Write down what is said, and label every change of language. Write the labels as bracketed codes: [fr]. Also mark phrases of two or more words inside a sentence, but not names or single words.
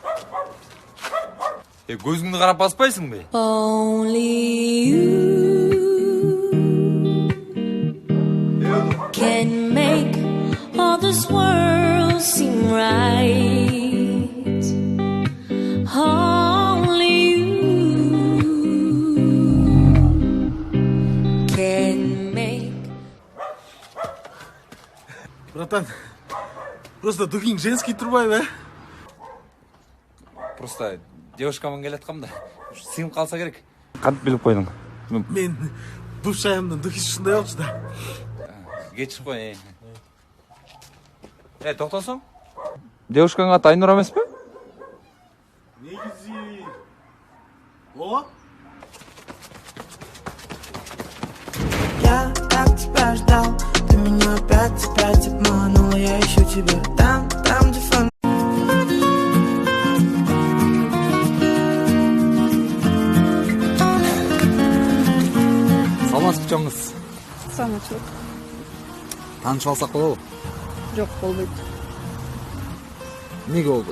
[ky] Көзүңдү карап баспайсың бе? [en] Only you can make all this world seem right. Only you can make. [ru] Братан, просто духин женский турбайбы, [ky] Просто девушкаман келаткам да. Сыйынып калса керек. Кантип билип койдуң? мен душ айымдын духи ушундай болчу да. Кечип кой. Токтосоң? Девушкаңа аты Айнура эмеспи? Негизи ооба. [ru] Я так тебя ждал, ты меня опять обманула. Я ищу тебя там, где фон. [ky] Саламатсызбы чоңуз. Саламатчылык. Таанышып алсак болобу? Жок, болбойт. Эмнеге болбойт?